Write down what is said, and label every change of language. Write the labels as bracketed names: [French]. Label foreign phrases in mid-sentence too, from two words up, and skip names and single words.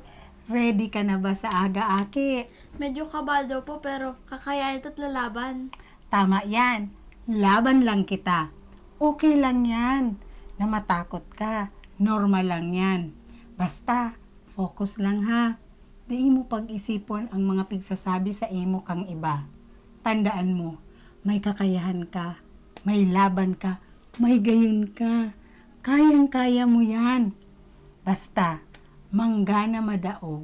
[Bikol] Ready ka na ba sa aga, aki? [Filipino] Medyo kabado po pero kakayanin at lalaban. Tama yan. Laban lang kita. Okay lang yan. Na matakot ka. Normal lang yan. Basta, focus lang ha. [Bikol] Di mo pag-isipon ang mga pigsasabi sa imo kang iba. [Filipino] Tandaan mo, may kakayahan ka, may laban ka, may gayon ka. Kayang-kaya mo yan. Basta, manggana madaog.